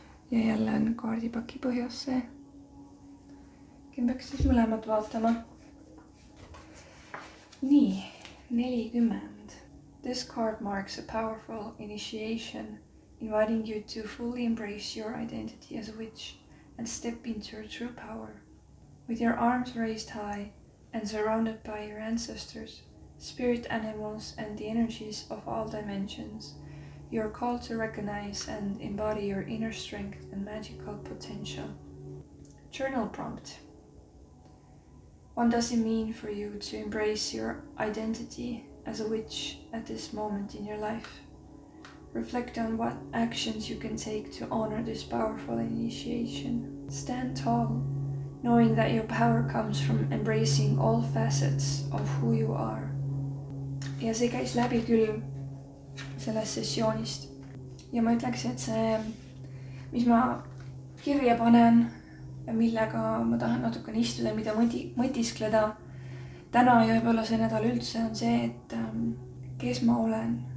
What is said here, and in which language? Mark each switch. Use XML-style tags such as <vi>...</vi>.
<et>Ja jälle on kaardipaki põhjas see. Ken peaks siis mõlemad vaatama. Nii, 40.</et> <en>This card marks a powerful initiation, inviting you to fully embrace your identity as a witch and step into your true power. With your arms raised high and surrounded by your ancestors, spirit animals, and the energies of all dimensions, you are called to recognize and embody your inner strength and magical potential. Journal prompt. What does it mean for you to embrace your identity as a witch at this moment in your life? Reflect on what actions you can take to honor this powerful initiation. Stand tall, knowing that your power comes from embracing all facets of who you are.</en> <et>Ja see käis läbi küll sellest sessioonist. Ja ma ütleksin, et see, mis ma kirja panen, millega ma tahan natukene istuda, mida mõtiskleda täna ja võib-olla see nädal üldse, on see, et kes ma olen.</et>